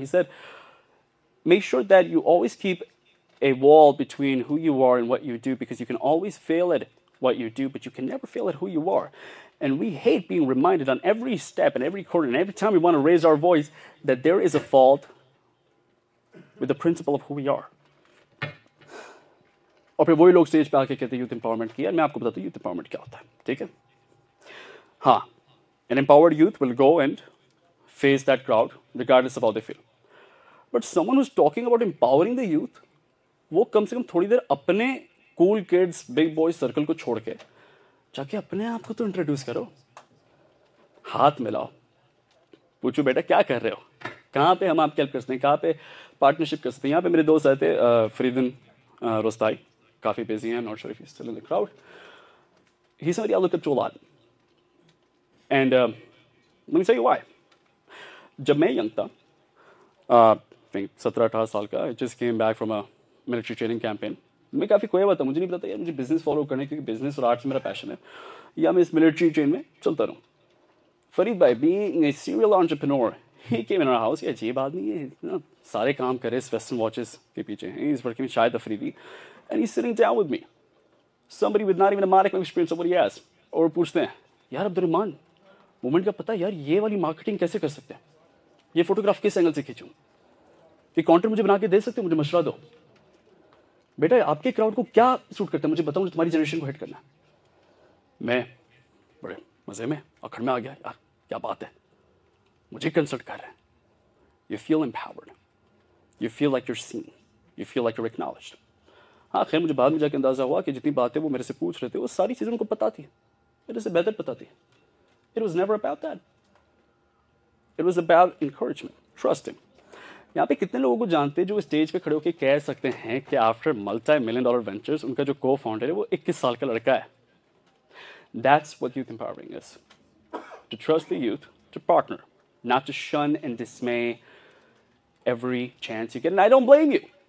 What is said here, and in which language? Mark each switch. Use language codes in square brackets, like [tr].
[en] He said, make sure that you always keep a wall between who you are and what you do, because you can always fail at what you do, but you can never fail at who you are. And we hate being reminded on every step and every corner and every time we want to raise our voice that there is a fault with the principle of who we are. [hi] और फिर वही लोग stage पे आके कहते हैं youth empowerment की। यार मैं आपको बताता हूँ यूथ एम्पावरमेंट क्या होता है, ठीक है? [en] हाँ, an empowered youth will go and face that crowd regardless of how they feel. But someone who's talking about empowering the youth, [hi] वो कम से कम थोड़ी देर अपने [en] cool kids, big boys [hi] circle को छोड़ के जाके अपने आप को तो इंट्रोड्यूस करो, हाथ मिलाओ, पूछो बेटा क्या कर रहे हो, कहाँ पे हम आपकी हेल्प कर सकते हैं, कहाँ पे पार्टनरशिप कर सकते हैं। यहाँ पे मेरे दोस्त आए थे, फरीदन रोस्ताई, काफ़ी busy. [en] I'm not sure if he's still in the crowd. He's somebody I look up to a lot. And let me tell you why. [hi] जब मैं यंग था, [en] I think [hi] 17-18 साल का, [en] I just came back from a military training campaign. [hi] मैं काफ़ी खोया हुआ था, मुझे नहीं पता यार मुझे बिजनेस फॉलो करने क्योंकि बिजनेस और आर्ट से मेरा पैशन है, या मैं इस मिलिट्री ट्रेन में चलता रहूँ. [en] फरीद भाई, being a serial entrepreneur, he came in our house. [hi] ये अजीब आदमी है, ना सारे काम करे इस वेस्टर्न वॉचेस के पीछे. [en] He's working with Shahid Afridi, and he's sitting down with me. Somebody with not even a modicum of experience of what he has. [hi] और पूछते हैं, यार अब्दुर्रहमान, मोमेंट का पता है यार ये वाली मार्केटिंग कैसे कर सकते हैं? ये फोटोग्राफ किस एंगल से खींचूं? ये कंटेंट मुझे बना के दे सकते हो? मुझे मशवरा दो. बेटा आपके क्राउड को क्या सूट करता है मुझे बताओ, तुम्हारी जनरेशन को हिट करना है. मैं बड़े मजे में अखड़ में आ गया, यार क्या बात है, मुझे कंसल्ट कर रहे हैं. [en] You feel empowered, you feel like you're seen, you feel like you're acknowledged. [hi] हाँ खैर मुझे बाद में जाकर अंदाजा हुआ कि जितनी बातें वो मेरे से पूछ रहे थे वो सारी चीज़ें उनको पता थी, मेरे से बेहतर पता थी. [en] It was never about that, it was about encouragement, trusting. [hi] यहाँ पे कितने लोगों को जानते हैं जो स्टेज पे खड़े होकर कह सकते हैं कि आफ्टर $multi-million वेंचर्स उनका जो को फाउंडर है वो 21 साल का लड़का है. [en] That's what youth empowering is. To trust the youth, to partner, not to shun and dismay every chance you get. And I don't blame you.